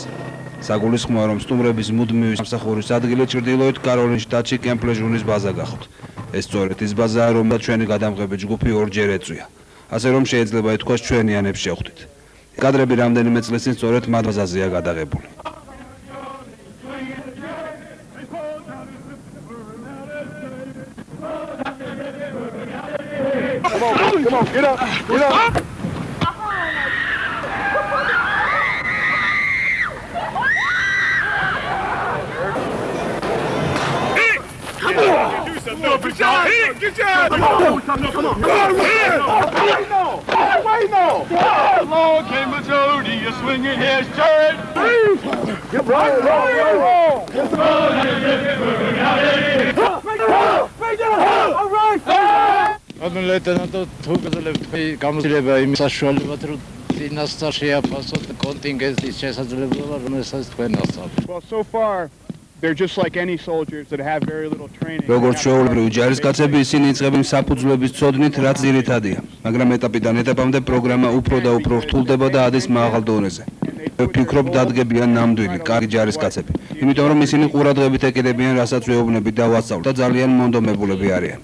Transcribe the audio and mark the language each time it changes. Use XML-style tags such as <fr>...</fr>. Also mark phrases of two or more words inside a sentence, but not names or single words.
<ka>საგულისხმოა, რომ სტუმრების მუდმივი სამსახურის ადგილი ჩრდილოეთ კაროლინის შტატში კემპ-ლეჟუნის ბაზა გახოთ. ეს სწორედ ის ბაზაა, რომელსაც ჩვენი გადამღები ჯგუფი ორჯერ ეწვია. ასე რომ შეიძლება ითქვას ჩვენიანებს შევხვდით. კადრები რამდენიმე წლის წინ სწორედ მათ ბაზაზეა გადაღებული.</ka> <en>Come on, get up, get up. Good job! Good job! Come on! Wait, no! Along came a Jody, a swinging his turret. Get right, roll! All right!</en> <ka>ანუ ლეიტენანტო თუ გძლევთ გამოცდილება იმის საშუალებად რომ წინასწარ შეაფასოთ კონტინგენტის შესაძლებლობა რომელსაც თქვენ ასწავლეთ.</ka> <en>Well, so far they're just like any soldiers that have very little training.</en> <ka>როგორც ჩვეულებრივი ჯარისკაცები, ისინი იწყებენ საფუძვლების ცოდნით, რაც ძირითადია, მაგრამ ეტაპიდან ეტაპამდე პროგრამა უფრო და უფრო რთულდება და ადის მაღალ დონეზე. ვფიქრობ, დადგებიან ნამდვილი კარგი ჯარისკაცები, იმიტომ რომ ისინი ყურადღებით ეკიდებიან, რასაც ვეუბნებით და ვასწავლთ და ძალიან მონდომებულები არიან.</ka>